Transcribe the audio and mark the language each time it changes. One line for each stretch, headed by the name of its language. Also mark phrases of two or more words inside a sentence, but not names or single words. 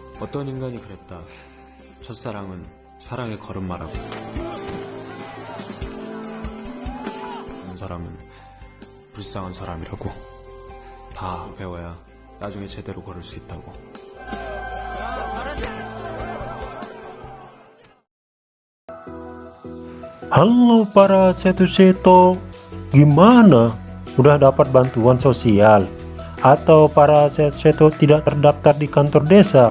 Korean: 어떤 인간이 그랬다. 첫사랑은 사랑의 걸음마라고. 그 사람은 불쌍한 사람이라고. 다 배워야 나중에 제대로 걸을 수 있다고.
Indonesian: Halo para seto-seto, gimana? Udah dapat bantuan sosial? Atau para seto-seto tidak terdaftar di kantor desa?